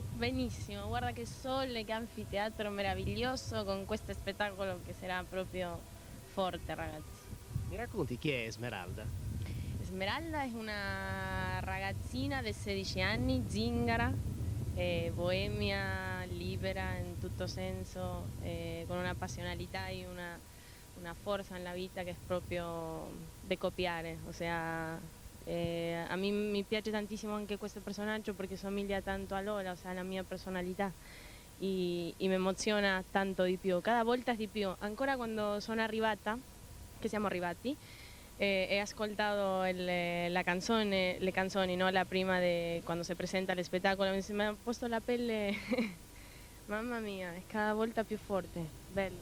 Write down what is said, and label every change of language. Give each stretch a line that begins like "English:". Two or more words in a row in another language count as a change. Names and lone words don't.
Italian: Benissimo, guarda che sole, che anfiteatro meraviglioso con questo spettacolo che sarà proprio forte, ragazzi. Mi racconti chi è Esmeralda? Esmeralda è una ragazzina di 16 anni, zingara, boemia, libera in tutto senso, con una passionalità
Spanish: y una fuerza en la vida que es
Italian: proprio de copiare.
Spanish: O sea, a mí
Italian: mi piace tantissimo anche questo personaggio perché somiglia tanto a Lola,
Spanish: o sea,
Italian: la mia personalità. Y mi emoziona tanto di più, cada volta di più. Ancora quando sono arrivata, che siamo arrivati, he ascoltato la canzone, le canzoni, no? La prima de quando si presenta l'espettacolo, mi ha posto la pelle, mamma mia, è cada volta più forte, bello.